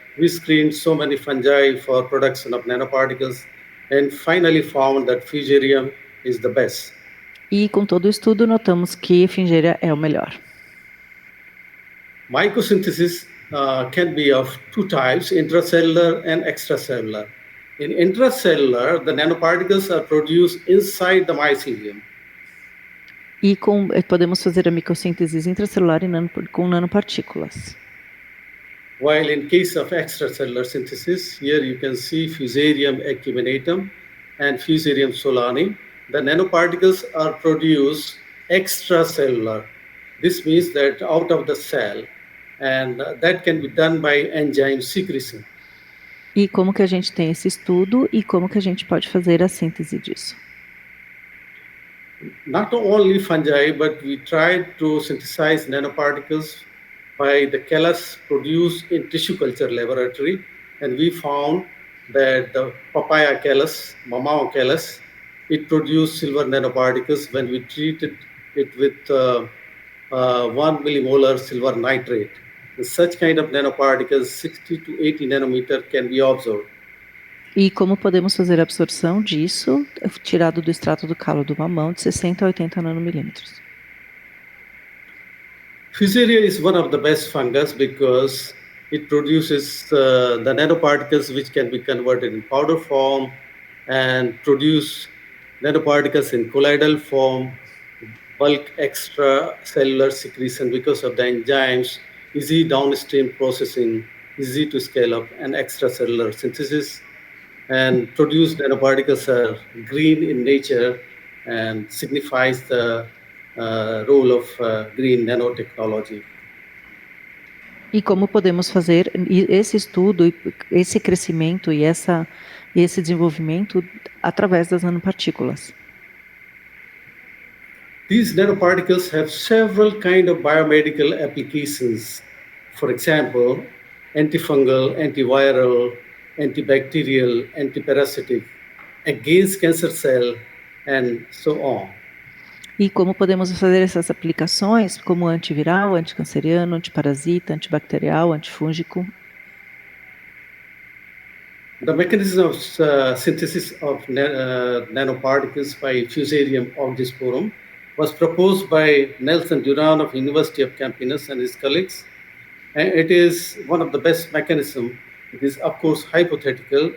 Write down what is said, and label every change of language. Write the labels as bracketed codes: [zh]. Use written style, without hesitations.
[en] We screened so many fungi for production of nanoparticles, and finally found that Fusarium is the best. [pt] E com todo o estudo notamos que Fingeria é o melhor. [en] Microsynthesis can be of two types, intracellular and extracellular. In intracellular, the nanoparticles are produced inside the mycelium. [pt] E podemos fazer a microssíntese intracelular com nanopartículas. [en] While in case of extracellular synthesis, here you can see Fusarium acuminatum and Fusarium solani. The nanoparticles are produced extracellular. This means that out of the cell, and that can be done by enzyme secretion. [pt] E como que a gente tem esse estudo e como que a gente pode fazer a síntese disso? [en] Not only fungi, but we tried to synthesize nanoparticles by the callus produced in tissue culture laboratory, and we found that the papaya callus, mamao callus, it produced silver nanoparticles when we treated it with 1 millimolar silver nitrate. And such kind of nanoparticles, 60 to 80 nanometer, can be observed. [pt] E como podemos fazer a absorção disso, tirado do extrato do calo do mamão, de 60 a 80 nanomilímetros? [en] Fusaria is one of the best fungus because it produces the nanoparticles which can be converted in powder form and produce nanoparticles in colloidal form, bulk extracellular secretion because of the enzymes, easy downstream processing, easy to scale up, and extracellular synthesis. And produced nanoparticles are green in nature and signifies the role of green nanotechnology. [pt] E como podemos fazer esse estudo, esse crescimento e esse desenvolvimento através das nanopartículas? [en] These nanoparticles have several kind of biomedical applications. For example, antifungal, antiviral, antibacterial, antiparasitic, against cancer cell, and so on. [pt] E como podemos fazer essas aplicações, como antiviral, anticanceriano, antiparasita, antibacterial, antifúngico? [en] The mechanism of synthesis of nanoparticles by Fusarium oxysporum was proposed by Nelson Duran of University of Campinas and his colleagues. And it is one of the best mechanisms. It is, of course, hypothetical.